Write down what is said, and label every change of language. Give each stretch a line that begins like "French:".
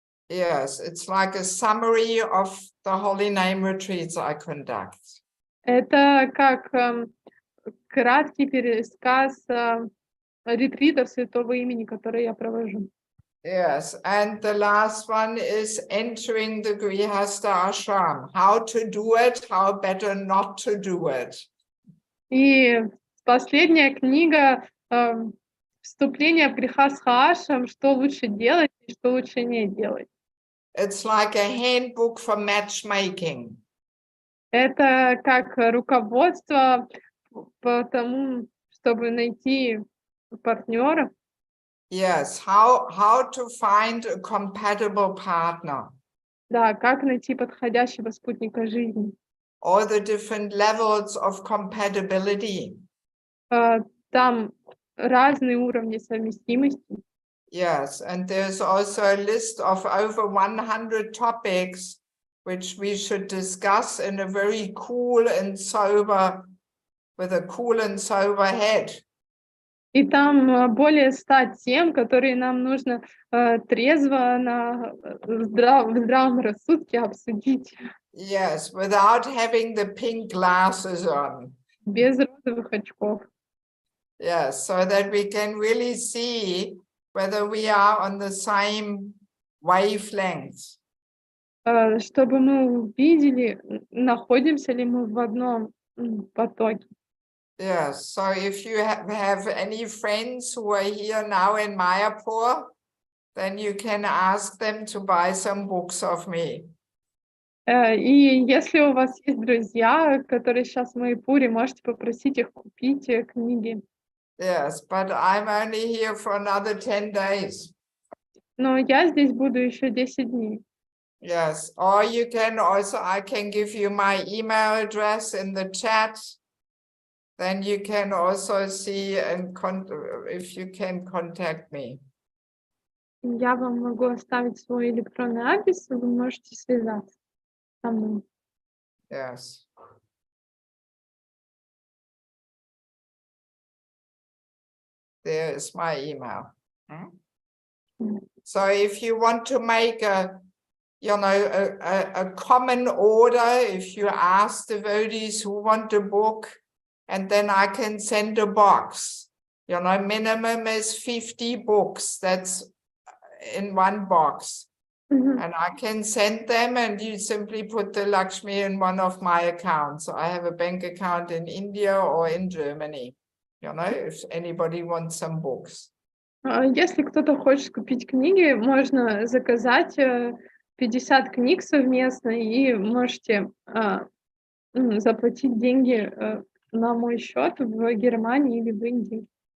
English: Yes, it's like a summary of the holy name retreats I conduct.
Russian: Это как краткий пересказ ретритов святого имени, которые я провожу.
English: Yes, and the last one is entering the Grihastha ashram. How to do it, how better not to do it.
Russian: И последняя книга «Вступление в грехастха ашрам», что лучше делать и что лучше не делать.
English: It's like a handbook for matchmaking.
Russian: Это как руководство по тому, чтобы найти партнера.
English: Yes, how to find a compatible partner.
Russian: Да, как найти подходящего спутника жизни.
English: All the different levels of compatibility.
Russian: Там разные уровни совместимости.
English: Yes, and there's also a list of over 100 topics which we should discuss in a very cool and sober, with a cool and sober head.
Russian: И там более 100 тем, которые нам нужно трезво в здравом рассудке обсудить.
English: Yes, without having the pink glasses on.
Russian: Без розовых очков.
English: Yes, so that we can really see whether we are on the same wavelength.
Russian: Чтобы мы увидели, находимся ли мы в одном потоке.
English: Yes, so if you have any friends who are here now in Mayapur, then you can ask them to buy some books of me.
Russian: И если у вас есть друзья, которые сейчас в Майяпуре, можете попросить их купить книги.
English: Yes, but I'm only here for another 10 days.
Russian: Но я здесь буду еще 10 дней.
English: Yes, or you can also, I can give you my email address in the chat. Then you can also see and if you can contact me.
Russian: Я вам могу оставить свой электронный адрес, и вы можете связаться со мной.
English: Yes. There is my email. So if you want to make a common order, if you ask devotees who want a book, and then I can send a box. Minimum is 50 books. That's in one box. And I can send them, and you simply put the Lakshmi in one of my accounts. I have a bank account in India or in Germany, if anybody wants some books.
Russian: Если кто-то хочет купить книги, можно заказать 50 книг совместно, и можете заплатить деньги на мой счет в Германии или в Индии.